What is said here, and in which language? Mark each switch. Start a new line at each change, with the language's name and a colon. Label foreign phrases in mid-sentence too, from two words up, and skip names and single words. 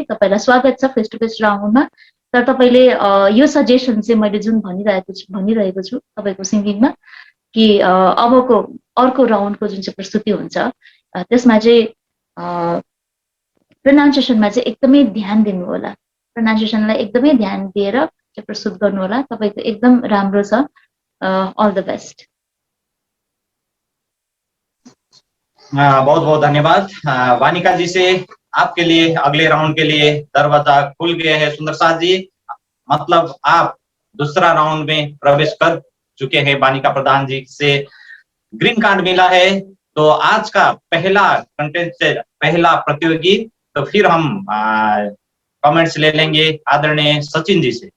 Nepali: तपाईँलाई स्वागत छ
English: face to face
Nepali: राउन्डमा। तर तपाईँले यो सजेसन चाहिँ मैले जुन भनिरहेको छु तपाईँको सिङ्गिङमा कि अबको अर्को राउन्डको जुन चाहिँ प्रस्तुति हुन्छ त्यसमा चाहिँ प्रोनाउन्सिएसनमा चाहिँ एकदमै ध्यान दिनु होला। प्रोनाउन्सिएसनलाई एकदमै ध्यान दिएर चाहिँ प्रस्तुत गर्नु होला। तपाईँको एकदम राम्रो छ।
English: all the best.
Hindi: बहुत बहुत धन्यवाद वानिका जी से। आपके लिए अगले राउंड के लिए दरवाजा खुल गया है सुंदर साथ जी। मतलब आप दूसरा राउंड में प्रवेश कर चुके हैं। वानिका प्रधान जी से
English: green card
Hindi: मिला है। तो आज का पहला कंटेस्टेंट, पहला प्रतियोगी, तो फिर हम कमेंट्स ले लेंगे आदरणीय सचिन जी से।